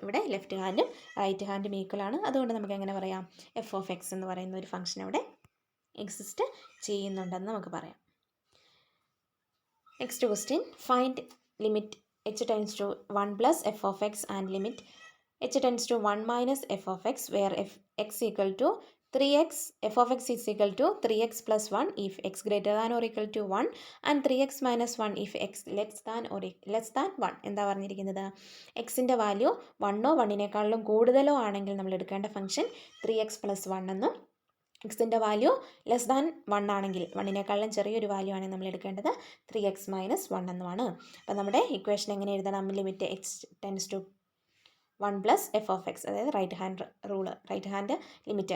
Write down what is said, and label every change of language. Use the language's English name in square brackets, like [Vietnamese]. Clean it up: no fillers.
[Malayalam] ഇവിടെ left ഹാൻഡും right ഹാൻഡും equal ആണ്. അതുകൊണ്ട് നമുക്ക് എങ്ങനെ പറയാം, എഫ് ഓഫ് എക്സ് എന്ന് പറയുന്ന ഒരു ഫംഗ്ഷൻ അവിടെ എക്സിസ്റ്റ് ചെയ്യുന്നുണ്ടെന്ന് നമുക്ക് പറയാം. [English] Next question, find limit h tends to 1 plus f of x and limit h tends to 1 minus f of x where x equal to 3x f of x is equal to 3x plus 1 if x greater than or equal to 1 and 3x minus 1 if x less than 1. [Malayalam] എന്താ പറഞ്ഞിരിക്കുന്നത്? എക്സിൻ്റെ value 1ഓ 1നേക്കാളിലും കൂടുതലോ ആണെങ്കിൽ നമ്മൾ എടുക്കേണ്ട function 3x plus 1 എന്നും എക്സിൻ്റെ value less than 1 ആണെങ്കിൽ 1നേക്കാളും ചെറിയൊരു വാല്യൂ ആണെങ്കിൽ നമ്മൾ എടുക്കേണ്ടത് 3x മൈനസ് 1 എന്നുമാണ്. അപ്പോൾ നമ്മുടെ ഇക്വേഷൻ എങ്ങനെ എഴുതണം? Limit x tends to 1 plus F of X, അതായത് right hand rule, right hand limit.